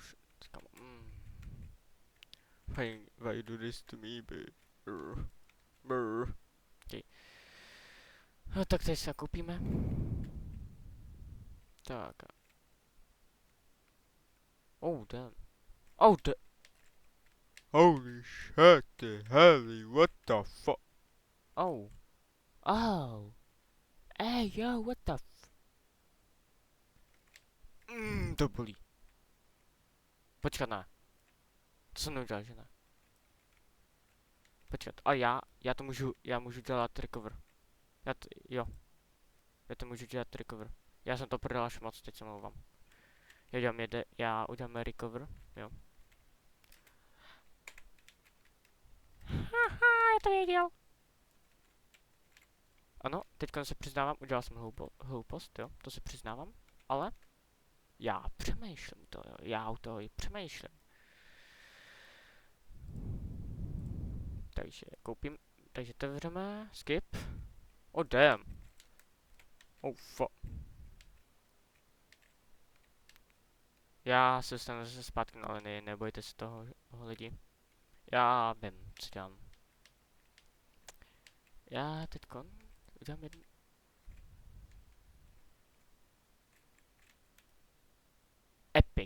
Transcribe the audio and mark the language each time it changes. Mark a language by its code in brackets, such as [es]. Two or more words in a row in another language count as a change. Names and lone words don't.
[en] Why you do this to me, babe? [cs] Okay. No tak teď se koupíme. Tak. [en] Damn. Holy shit, heavy, what the fuck? Oh. Hey, yo, what the [cs] to bolí. Počkat, ne. To jsem neudělal, že ne. Počkat, a já to můžu dělat recover. Jo. Já to můžu dělat recover. Já jsem to prodal až moc, teď se mluvám. Já udělám recover, jo. Haha, já to věděl. Ano, teďka se přiznávám, udělal jsem hloupost, jo, to se přiznávám, ale já přemýšlím to, jo, já u toho i přemýšlím. Takže koupím, takže otevřeme, skip. [en] Oh damn. Oh fuck. [cs] Já se dostanu zase zpátky na linii, nebojte se toho lidi. Já vím, co dělám. Já teďkon udělám jednu... Epic.